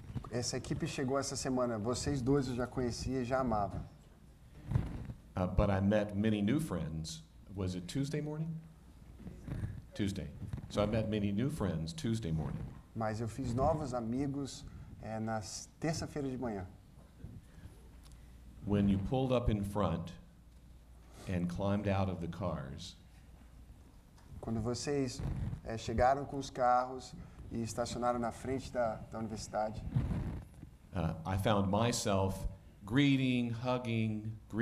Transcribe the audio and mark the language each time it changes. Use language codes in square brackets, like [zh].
[pt] Essa equipe chegou essa semana. Vocês dois eu já conhecia e já amava. [en] But I met many new friends. Was it Tuesday morning? Tuesday. So I met many new friends Tuesday morning. [pt] Mas eu fiz novos amigos na terça-feira de manhã. [en] When you pulled up in front and climbed out of the cars, [pt] Quando vocês chegaram com os carros e estacionaram na frente da universidade, [en] I found myself greeting, hugging.